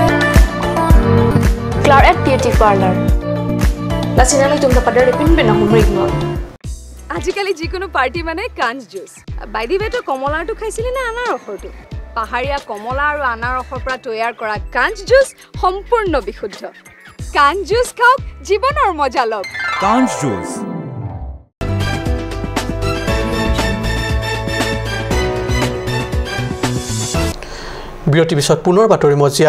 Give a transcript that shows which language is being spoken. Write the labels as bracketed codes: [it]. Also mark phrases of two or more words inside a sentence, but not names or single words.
[mjw] Claret Beauty Parlor. Lasinali tum da padar pin pe na humrig no. [as] আজিকালি যিকোনো পাৰ্টি মানে কাঞ্চ জুচ। বাইদি বেটো কমলাটো খাইছিলি না আনাৰ ৰসটো? পাহাৰীয়া কমলা আৰু আনাৰ ৰসৰ পৰা তৈয়াৰ কৰা কাঞ্চ জুচ সম্পূৰ্ণ বিশুদ্ধ। কাঞ্চ জুচ খাওক, জীৱনৰ মজা লওক। কাঞ্চ জুচ। বিৰতিৰ পিছত পুনৰ বাতৰি মজিয়াত।